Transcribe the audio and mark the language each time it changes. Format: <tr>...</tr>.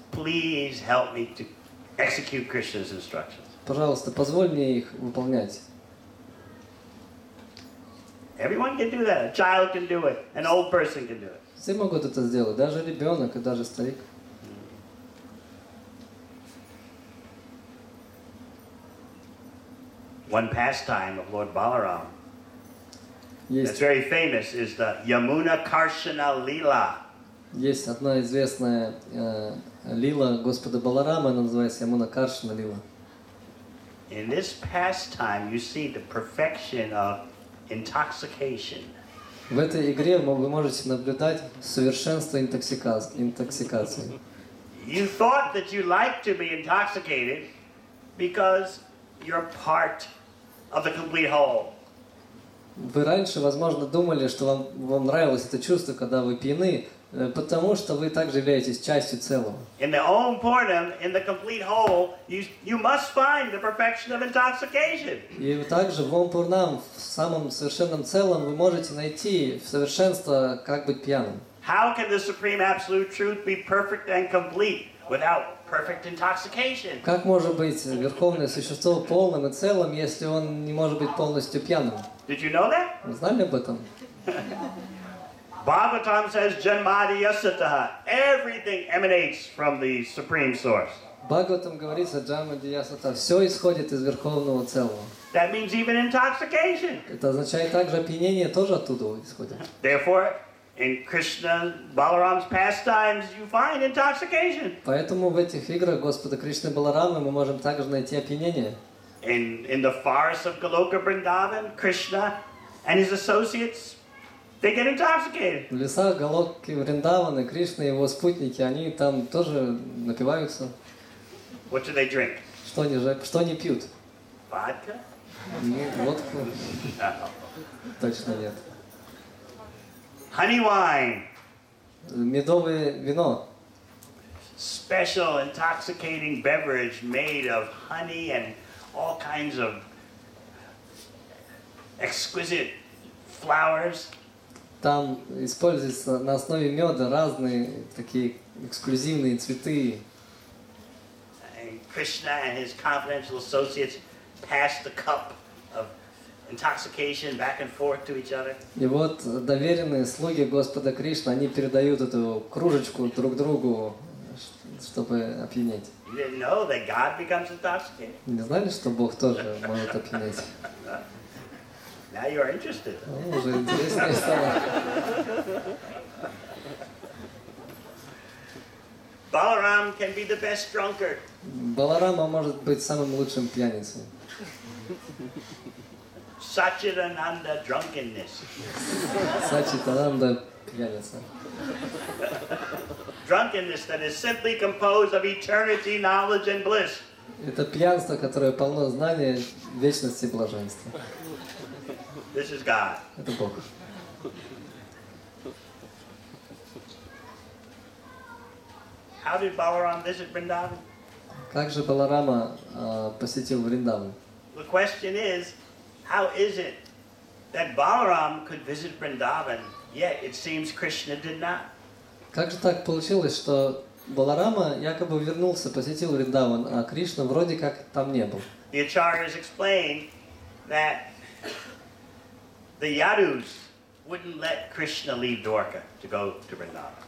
<en>Please help me to execute Krishna's instructions.</en> <ru>Пожалуйста, позволь мне их выполнять.</ru> <en>Everyone can do that. A child can do it. An old person can do it.</en> <ru>Все могут это сделать, даже ребенок и даже старик.</ru> <en>One pastime of Lord Balaram that's</en> <ru>Есть,</ru> <en>very famous is the Yamuna Karshana Lila.</en> <ru>есть одна известная лила Господа Баларама, она называется Ямуна Каршана лила.</ru> <en>In this pastime, you see the perfection of intoxication.</en> <ru>В этой игре вы можете наблюдать совершенство интоксикации.</ru> <en>You thought that you liked to be intoxicated because you're part of the complete whole.</en> <ru>Вы раньше, возможно, думали, что вам нравилось это чувство, когда вы пьяны, потому что вы также являетесь частью целого.</ru> <en>In the Om Purnam, in the complete whole, you must find the perfection of intoxication.</en> <ru>И также в Ом Пурнам, в самом совершенном целом, вы можете найти в совершенство, как быть пьяным.</ru> <en>How can the Supreme Absolute Truth be perfect and complete without perfect intoxication?</en> <ru>Как может быть Верховное Существо полным и целым, если он не может быть полностью пьяным?</ru> <en>Did you know that?</en> <ru>Вы знали об этом?</ru> <en>Bhagavatam says, Janmadi Yasataha. Everything emanates from the Supreme Source.</en> <ru>В Бхагаватам говорится: Джама Диясата, все исходит из Верховного Целого.</ru> <en>That means even intoxication.</en> <ru>Это означает также опьянение тоже оттуда исходит.</ru> <en>Therefore, in Krishna, Balaram's pastimes, you find intoxication.</en> <ru>Поэтому в этих играх Господа Кришны Баларамы мы можем также найти опьянение.</ru> <en>In the forests of Goloka Vrindavan, Krishna and his associates, they get intoxicated.</en> <ru>В лесах Галоки Вриндаваны, Кришна и его спутники, они там тоже напиваются.</ru> <en>What do they drink?</en> <ru>Что они пьют?</ru> <en>Vodka?</en> <ru>Водку?</ru> <en>No.</en> <ru>Точно нет.</ru> <en>Honey wine.</en> <ru>Медовое вино.</ru> <en>Special intoxicating beverage made of honey and all kinds of exquisite flowers.</en> <ru>Там используются на основе меда разные такие эксклюзивные цветы.</ru> <en>And Krishna and his confidential associates pass the cup of intoxication back and forth to each other.</en> <ru>И вот доверенные слуги Господа Кришны, они передают эту кружечку друг другу, чтобы опьянеть.</ru> <en>You didn't know that God becomes intoxicated?</en> <ru>Не знали, что Бог тоже может опьянеть?</ru> <en>Now you are interested.</en> <ru>Ну, уже интереснее стало.</ru> <en>Balaram can be the best drunkard.</en> <ru>Баларама может быть самым лучшим пьяницей.</ru> <en>Satchitananda drunkenness.</en> <ru>Сачитананда пьяница.</ru> <en>Drunkenness that is simply composed of eternity, knowledge, and bliss.</en> <ru>Это пьянство, которое полно знания, вечности и блаженства.</ru> <en>This is God.</en> <ru>Это Бог.</ru> <en>How did Balaram visit Vrindavan?</en> <ru>Как же Баларама посетил Вриндаван?</ru> <en>The question is, how is it that Balaram could visit Vrindavan, yet it seems Krishna did not?</en> <ru>Как же так получилось, что Баларама якобы вернулся, посетил Вриндаван, а Кришна вроде как там не был?</ru> <en>The acharyas explain that the Yadus wouldn't let Krishna leave Dwarka to go to Vrindavan.</en>